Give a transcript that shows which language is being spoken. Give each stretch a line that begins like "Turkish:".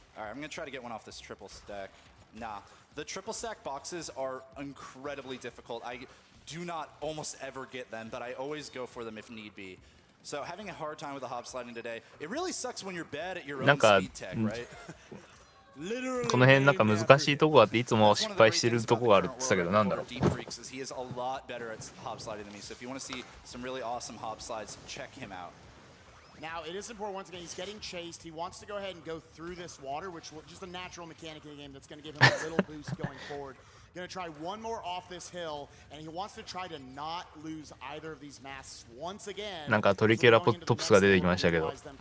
English: All right, I'm gonna try to get one off this triple stack. Nah, the triple stack boxes are incredibly difficult. I do not almost ever get them, but I always go for them if need be. So having a hard time with the hop sliding today, it really sucks when you're bad at your own speed tech, right?
Japanese: この辺なんか難しいとこがあっていつも失敗してるとこがあるって言ったけどなんだろう。
English: Deep Freaks is he is a lot better at hop sliding than me. So if you want to see some really awesome hop slides, check him out. Now, it is important, once again, he's getting chased. He wants to go ahead and go through this water, which is just a natural mechanic in the game that's going to give him a little boost going forward. Gonna try one more off this hill, and he wants to try to not lose either of these masks once again.
Japanese: なんかトリケラトプスが出てきましたけど。